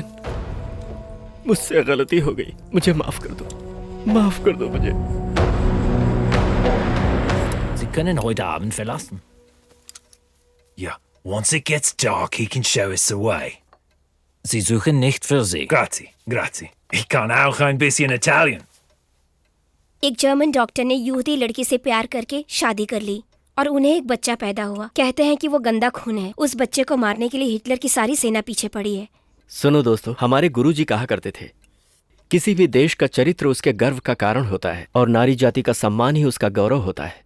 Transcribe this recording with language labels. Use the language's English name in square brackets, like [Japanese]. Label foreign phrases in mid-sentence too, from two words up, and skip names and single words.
[Hindi] पता चला बहन, मुझसे गलती हो गई, मुझे माफ कर दो, माफ कर दो मुझे। [German] Sie können heute Abend verlassen. [English] Yeah, once it gets dark, he can show us the way. [German] Sie suchen nicht für Sie. [Italian] Grazie, grazie. [German] Ich kann auch ein bisschen Italian. [Hindi] एक जर्मन डॉक्टर ने यहूदी लड़की से प्यार करके शादी कर ली और उन्हें एक बच्चा पैदा हुआ। कहते हैं कि वो गंदा खून है। उस बच्चे को मारने के लिए हिटलर की सारी सेना पीछे पड़ी है। सुनो दोस्तों, हमारे गुरुजी कहा करते थे, किसी भी देश का चरित्र उसके गर्व का कारण होता है और नारी जाति का सम्मान ही उसका गौरव होता है।